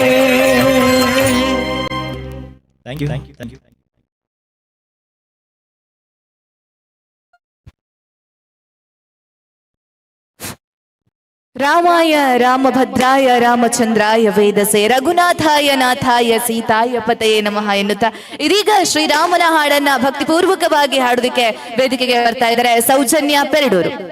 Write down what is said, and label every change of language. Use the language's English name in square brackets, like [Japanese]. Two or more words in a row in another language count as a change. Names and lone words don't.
[English] Thank you. [Sanskrit] ರಾಮಾಯ ರಾಮಭದ್ರಾಯ ರಾಮಚಂದ್ರಾಯ ವೇದಸೆ ರಘುನಾಥಾಯ ನಾಥಾಯ ಸೀತಾಯ ಪತಯೇ ನಮಃ [Kannada] ಎನ್ನುತ್ತಾ ಇದೀಗ ಶ್ರೀರಾಮನ ಹಾಡನ್ನ ಭಕ್ತಿಪೂರ್ವಕವಾಗಿ ಹಾಡೋದಕ್ಕೆ ವೇದಿಕೆಗೆ ಬರ್ತಾ ಇದ್ದಾರೆ ಸೌಜನ್ಯ ಪೆರಡೂರು.